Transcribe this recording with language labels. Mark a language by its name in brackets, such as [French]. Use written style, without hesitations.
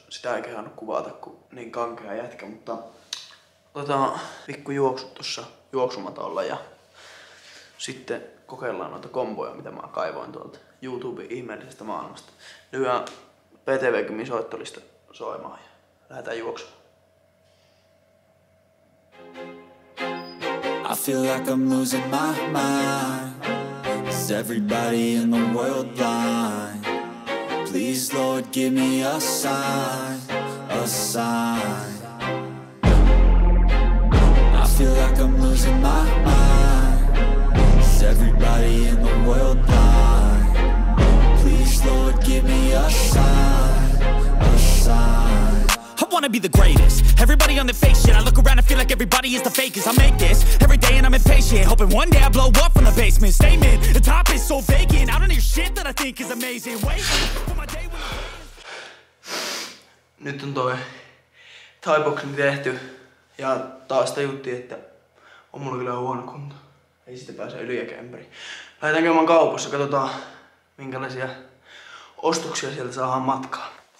[Finnish] Sitä ei kehannut kuvata kun niin kankea jätkä, mutta otetaan pikku juoksut tossa juoksumatolla ja sitten kokeillaan noita komboja, mitä mä kaivoin tuolta YouTuben ihmeellisestä maailmasta. Lyhään PTV-kymin soittolista soimaan ja lähdetään juoksemaan. [English] I feel like I'm losing my mind. Is everybody in the world blind? Please Lord give me a sign, a sign. I feel like I'm losing my mind. Is everybody in the world blind? Please Lord give me a sign, a sign. I wanna be the greatest. Everybody on the fake shit. I look around and feel like everybody is the fakest. I make this every day and I'm impatient, hoping one day I blow up from the basement. Statement, the top is so vacant. I don't hear shit that I think is amazing. Wait for my day when [Finnish] Nyt on toi thaiboxing tehty ja taas tajuttiin, että on mulla kyllä huono kunto. Ei siitä pääse yli eikä ympäri. Lähdetään käymään kaupassa, katsotaan minkälaisia ostoksia sieltä saadaan matkaan.